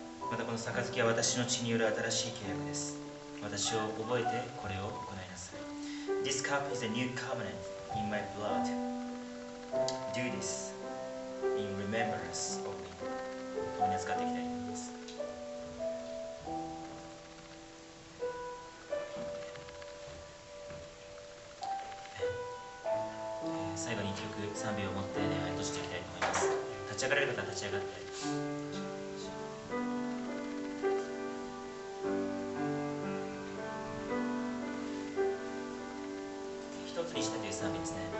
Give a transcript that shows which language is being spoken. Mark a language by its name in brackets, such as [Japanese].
[Japanese] またこの杯は私の血による新しい契約です。私を覚えてこれを行いなさい。 [English] This cup is a new covenant in my blood. Do this in remembrance of me。 [Japanese] 共に預かっていきたいと思います。最後に1曲賛美を持って礼拝としていきたいと思います。立ち上がれる方は立ち上がって、一つにしてという賛美ですね。